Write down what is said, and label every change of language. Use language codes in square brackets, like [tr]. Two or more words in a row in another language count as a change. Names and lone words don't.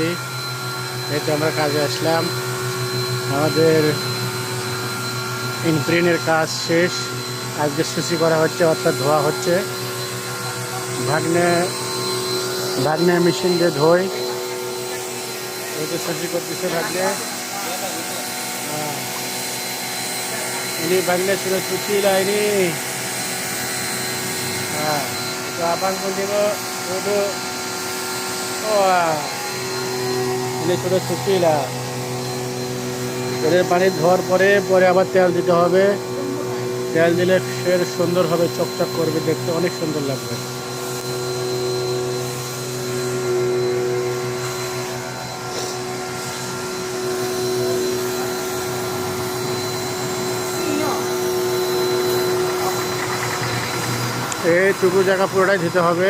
[bn] এই তো আমরা কাজে আসলাম। আমাদের ইনপ্রিনের কাজ শেষ। আজকে সুচি করা হচ্ছে, অর্থাৎ ধোয়া হচ্ছে। ভাগ্নে ভাগ্নে মেশিন দিয়ে ধোয়। এই তো সুচি করতেছে ভাগ্নে। [ms] Ini ভাগ্নে sudah suci lah ini. Itu abang pun tengok duduk. Wah, ini sudah suci lah. [bn] তেলের পানি ধোয়ার পরে পরে আবার তেল দিতে হবে। তেল দিলে ফের সুন্দর হবে, চকচক করবে, দেখতে অনেক সুন্দর লাগবে। এইটুকু জায়গা পুরোটাই দিতে হবে।